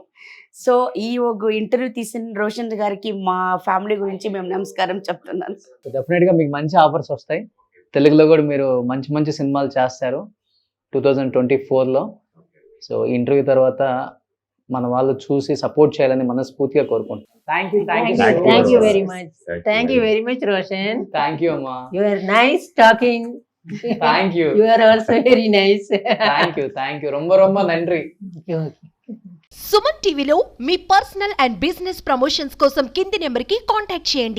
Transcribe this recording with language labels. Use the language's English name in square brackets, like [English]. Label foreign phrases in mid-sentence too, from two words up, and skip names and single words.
[Telugu] సో ఈ ఒక ఇంటర్వ్యూ తీసిన రోషన్ గారికి మా ఫ్యామిలీ గురించి మేము నమస్కారం చెప్తున్నాను. డెఫినెట్గా మీకు మంచి ఆఫర్స్ వస్తాయి. తెలుగులో కూడా మీరు మంచి మంచి సినిమాలు చేస్తారు 2024లో. సో ఈ ఇంటర్వ్యూ తర్వాత మన వాళ్ళు చూసి సపోర్ట్ చేయాలని మనస్ఫూర్తిగా కోరుకుంటున్నాను. [English] Thank you very much. Thank you very much, Roshan. Thank you, Amma. You are nice talking. Thank you. You are also very nice. Thank you. [Tamil] ரொம்ப ரொம்ப நன்றி. [English] Okay. [Telugu] సుమన్ టీవీలో మీ [English] personal and business promotions [Telugu] కోసం కింది నెంబర్కి కాంటాక్ట్ చేయండి.